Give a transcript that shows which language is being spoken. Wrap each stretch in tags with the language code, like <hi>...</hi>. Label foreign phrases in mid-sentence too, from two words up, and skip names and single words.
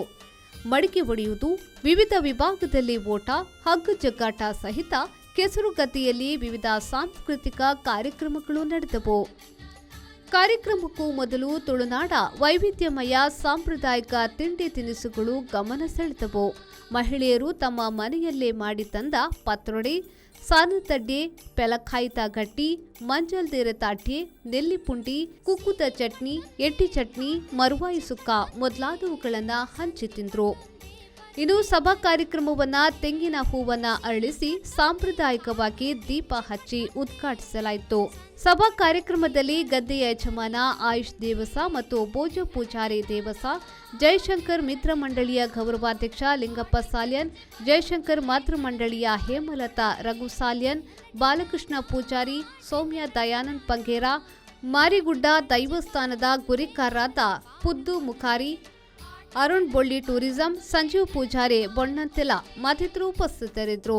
<kn>ಮಡಿಕೆ ಒಡೆಯುವುದು, ವಿವಿಧ ವಿಭಾಗದಲ್ಲಿ ಓಟ, ಹಗ್ಗ ಜಗ್ಗಾಟ ಸಹಿತ ಕೆಸರುಗದ್ದೆಯಲ್ಲಿ ವಿವಿಧ ಸಾಂಸ್ಕೃತಿಕ ಕಾರ್ಯಕ್ರಮಗಳು ನಡೆದವು. ಕಾರ್ಯಕ್ರಮಕ್ಕೂ ಮೊದಲು ತುಳುನಾಡ ವೈವಿಧ್ಯಮಯ ಸಾಂಪ್ರದಾಯಿಕ ತಿಂಡಿ ತಿನಿಸುಗಳು ಗಮನ ಸೆಳೆದವು. ಮಹಿಳೆಯರು ತಮ್ಮ ಮನೆಯಲ್ಲೇ ಮಾಡಿ ತಂದ ಪತ್ರೊಡೆ, ಸಾನತಡ್ಡೆ, ಪೆಲಖಾಯಿತ ಗಟ್ಟಿ, ಮಂಜಲ್ದೇರೆ ತಾಟ್ಯೆ, ನೆಲ್ಲಿಪುಂಡಿ, ಕುಕ್ಕುದ ಚಟ್ನಿ, ಎಟ್ಟಿ ಚಟ್ನಿ, ಮರುವಾಯಿ ಸುಕ್ಕ ಮೊದಲಾದವುಗಳನ್ನು ಹಂಚಿ ತಿಂದ್ರು. ಇನ್ನು ಸಭಾ ಕಾರ್ಯಕ್ರಮವನ್ನ ತೆಂಗಿನ ಹೂವನ್ನ ಅರಳಿಸಿ ಸಾಂಪ್ರದಾಯಿಕವಾಗಿ ದೀಪ ಹಚ್ಚಿ ಉದ್ಘಾಟಿಸಲಾಯಿತು. ಸಭಾ ಕಾರ್ಯಕ್ರಮದಲ್ಲಿ ಗದ್ದೆಯ ಯಜಮಾನ ಆಯುಷ್ ದೇವಸ ಮತ್ತು ಭೋಜ ಪೂಜಾರಿ ದೇವಸ, ಜಯಶಂಕರ್ ಮಿತ್ರ ಮಂಡಳಿಯ ಗೌರವಾಧ್ಯಕ್ಷ ಲಿಂಗಪ್ಪ ಸಾಲ್ಯನ್, ಜಯಶಂಕರ್ ಮಾತೃ ಮಂಡಳಿಯ ಹೇಮಲತಾ ರಘು ಸಾಲ್ಯನ್, ಬಾಲಕೃಷ್ಣ ಪೂಜಾರಿ, ಸೌಮ್ಯ ದಯಾನಂದ್ ಪಂಗೇರ, ಮಾರಿಗುಡ್ಡ ದೈವಸ್ಥಾನದ ಗುರಿಕಾರರಾದ ಪುದ್ದು ಮುಖಾರಿ, ಅರುಣ್ ಬೊಳ್ಳಿ ಟೂರಿಸಂ, ಸಂಜೀವ್ ಪೂಜಾರಿ ಬೊಣ್ಣಂತೆಲ ಮತ್ತಿತರರು ಉಪಸ್ಥಿತರಿದ್ದರು.</kn>